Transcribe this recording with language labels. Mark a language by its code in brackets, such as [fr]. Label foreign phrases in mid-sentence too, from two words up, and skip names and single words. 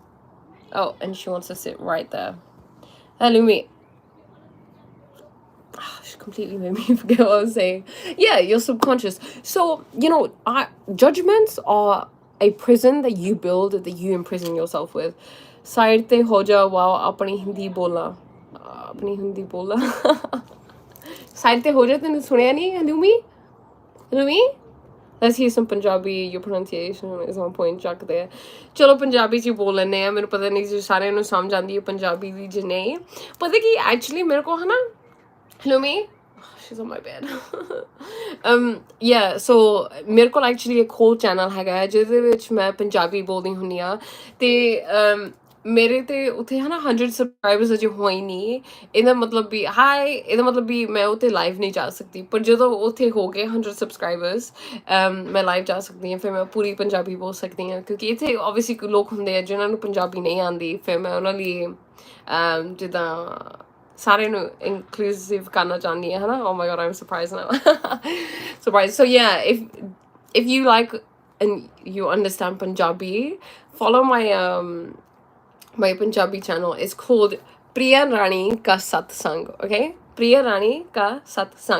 [en] Oh, and she wants to sit right there. Halloumi. She completely made me forget what I was saying. Yeah, your subconscious. So, you know, judgments are a prison that you build, that you imprison yourself with. [pa] ਸਾਈਡ ਤੇ ਹੋ ਜਾ, wow, ਆਪਣੀ ਹਿੰਦੀ ਬੋਲਾ. ਆਪਣੀ ਹਿੰਦੀ ਬੋਲਾ. ਸਾਈਡ ਤੇ ਹੋ ਜਾ, ਤੈਨੇ ਸੁਣਾਇਆ ਨਹੀਂ, Halloumi? Halloumi? [en] Let's hear some Punjabi. Your pronunciation is on point. Chuck there. [pa] ਚਲੋ ਪੰਜਾਬੀ ਚ ਬੋਲ ਲੈਣੇ ਆ. ਮੈਨੂੰ ਪਤਾ ਨਹੀਂ ਜੇ ਸਾਰੇ ਨੂੰ ਸਮਝ ਆਂਦੀ ਹੈ ਪੰਜਾਬੀ ਦੀ ਜੇ ਨਹੀਂ. Pata ki actually mere ko hai na, Halloumi, [en] she's on my bed. Yeah, so [pa] ਮੇਰੇ ਕੋਲ ਐਕਚੁਅਲੀ ਇੱਕ ਹੋਰ ਚੈਨਲ ਹੈਗਾ ਹੈ ਜਿਹਦੇ ਵਿੱਚ ਮੈਂ ਪੰਜਾਬੀ ਬੋਲਦੀ ਹੁੰਦੀ ਆ ਤੇ ਮੇਰੇ ਤੇ ਉੱਥੇ ਹਨਾ 100 ਸਬਸਕ੍ਰਾਈਬਰਸ ਅਜੇ ਹੋਏ ਨਹੀਂ ਇਹਦਾ ਮਤਲਬ ਵੀ ਹਾਈ ਇਹਦਾ ਮਤਲਬ ਵੀ ਮੈਂ ਉੱਥੇ ਲਾਈਵ ਨਹੀਂ ਜਾ ਸਕਦੀ ਪਰ ਜਦੋਂ ਉੱਥੇ ਹੋ ਗਏ 100 ਸਬਸਕ੍ਰਾਈਬਰਸ ਮੈਂ ਲਾਈਵ ਜਾ ਸਕਦੀ ਹਾਂ ਫਿਰ ਮੈਂ ਪੂਰੀ ਪੰਜਾਬੀ ਬੋਲ ਸਕਦੀ ਹਾਂ ਕਿਉਂਕਿ ਇੱਥੇ ਓਬਵੀਅਸਲੀ ਲੋਕ ਹੁੰਦੇ ਆ ਜਿਨ੍ਹਾਂ ਨੂੰ ਪੰਜਾਬੀ ਨਹੀਂ ਆਉਂਦੀ ਫਿਰ ਮੈਂ ਉਹਨਾਂ ਲਈ ਜਿੱਦਾਂ ਸਾਰੇ ਨੂੰ inclusive ਕਰਨਾ ਚਾਹੁੰਦੀ ਹਾਂ ਹਨਾ [en] oh my god I'm surprised now surprised so yeah if you like and you understand Punjabi follow my Punjabi channel. It's called Priya Rani Ka Satsang. Okay, Priya Rani Ka Satsang.